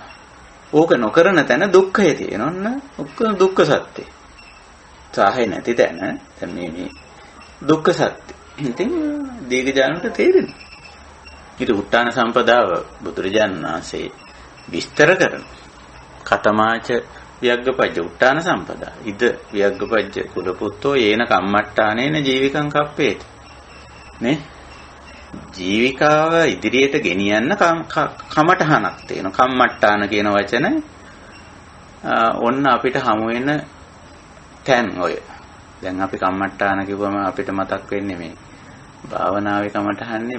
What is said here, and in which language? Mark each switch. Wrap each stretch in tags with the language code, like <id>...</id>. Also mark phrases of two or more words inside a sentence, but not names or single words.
<si>ඕක නොකරන තැන දුක්ඛය තියෙනවන්න. දුක්ඛ සත්‍ය. සාහය නැති තැන දැන් මේ දුක්ඛ සත්‍ය. ඉතින් දීගජානුට තේරෙනවා. ඊට උට්ටාන සම්පදාව බුදුරජාණන් වහන්සේ විස්තර කරනවා.</si> <pi>කතමාච ව්‍යග්ගපජ්ජ උට්ටාන සම්පදා ඉද ව්‍යග්ගපජ්ජ කුලපුත්තෝ යේන කම්මට්ටානේන ජීවිකං කප්පේති නේ.</pi> <si>ජීවිකාව ඉදිරියට ගෙනියන්න කමටහනක් තියෙනවා. කම්මට්ටාන කියන වචන ඔන්න අපිට හමු වෙන තැන් ඔය. දැන් අපි කම්මට්ටාන කිව්වම අපිට මතක් වෙන්නේ මේ භාවනාවේ කමටහන්නේ.</si>